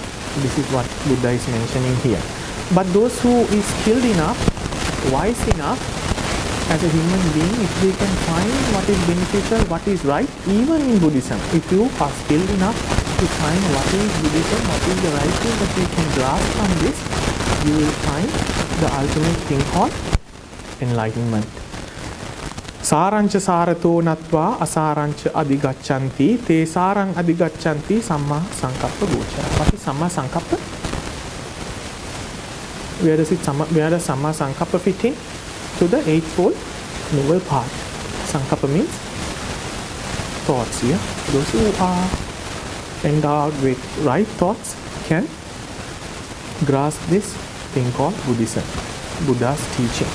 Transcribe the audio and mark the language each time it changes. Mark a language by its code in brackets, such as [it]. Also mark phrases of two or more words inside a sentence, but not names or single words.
[en] This is what Buddha is mentioning here. But those who is skilled enough, wise enough, as a human being, if they can find what is beneficial, what is right, even in Buddhism, if you are skilled enough to find what is Buddhism, what is the right thing that you can grasp from this, you will find the ultimate thing called enlightenment. [pi] Sarancha sarato natva asarancha adigachanti te sarang adigachanti samma sankappa gochara. [en] What is [pi] samma sankappa? [en] Where does [pi] samma sankappa [en] fit in? To the eightfold noble path. Sankappa means thoughts. Yeah? Those who are endowed with right thoughts can grasp this thing called Buddhism, Buddha's teaching.